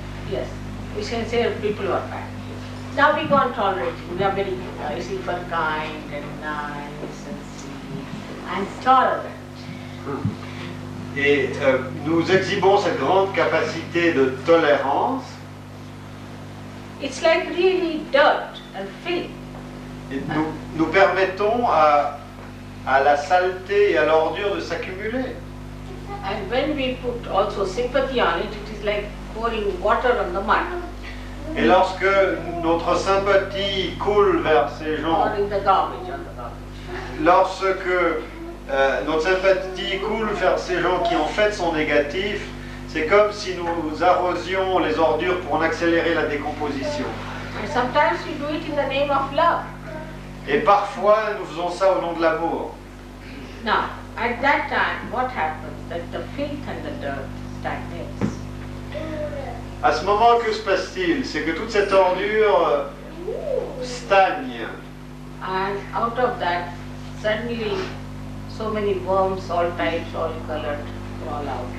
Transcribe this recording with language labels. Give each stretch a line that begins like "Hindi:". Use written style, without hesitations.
English: Yes, we can say people who are bad. Now we go on tolerating. We are very, for kind and nice and sweet and tolerant.
French: Et nous exhibons cette grande capacité de tolérance.
English: It's like really dirt and filth.
French: Et nous permettons à la saleté et à l'ordure de s'accumuler.
English: And when we put also sympathy on it, it is like pouring water on the mud.
French: Et lorsque notre sympathie coule vers ces gens,
English: Or in the garbage, on the garbage.
French: lorsque notre sympathie coule vers ces gens qui en fait sont négatifs, c'est comme si nous arrosions les ordures pour en accélérer la décomposition.
English: And sometimes we do it in the name of love.
French: Et parfois, nous faisons ça au nom de l'amour.
English: Now, at that time, what happens? That the filth and the dirt stagnates.
French: À ce moment, que se passe-t-il? C'est que toute cette ordure stagne.
English: And out of that, suddenly, so many worms, all types, all colored, crawl out.